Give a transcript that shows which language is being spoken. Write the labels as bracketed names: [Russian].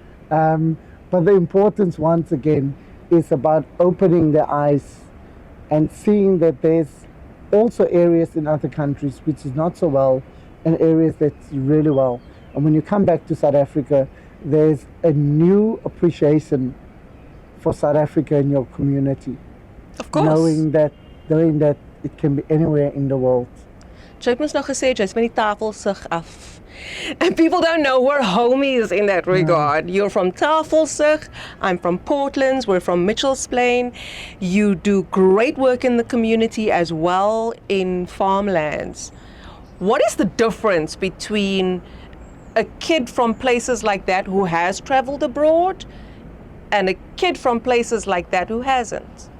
[English] But the importance, once again, is about opening their eyes and seeing that there's also areas in other countries which is not so well, and areas that's really well. And when you come back to South Africa, there's a new appreciation for South Africa and your community. Of course. Knowing that it can be anywhere in the world. [Afrikaans] Jy het mos nou gesê jy's van die Tafelsig af. [English] And people don't know we're homies in that regard. You're from Tafelsig, I'm from Portland, we're from Mitchell's Plain. You do great work in the community as well in farmlands. What is the difference between a kid from places like that who has traveled abroad and a kid from places like that who hasn't?